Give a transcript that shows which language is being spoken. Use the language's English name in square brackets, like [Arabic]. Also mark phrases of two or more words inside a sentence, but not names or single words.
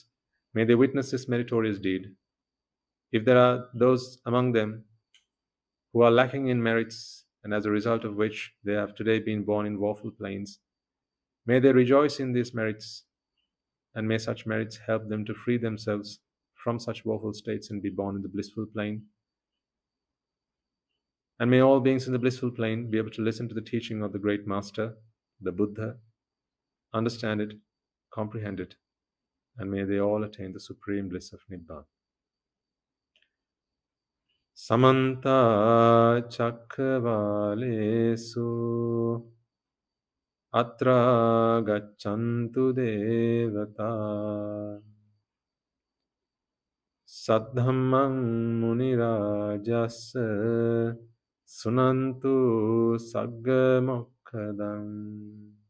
[English] May they witness this meritorious deed. If there are those among them who are lacking in merits, and as a result of which they have today been born in woeful planes, may they rejoice in these merits, and may such merits help them to free themselves from such woeful states and be born in the blissful plane. And may all beings in the blissful plane be able to listen to the teaching of the great master, the Buddha, understand it, comprehend it, and may they all attain the supreme bliss of Nibbana. [Pali] Samanta Chakravalesu Atra Gachantu Devata Saddhammang Munirajasa Sunantu Saggamokkadam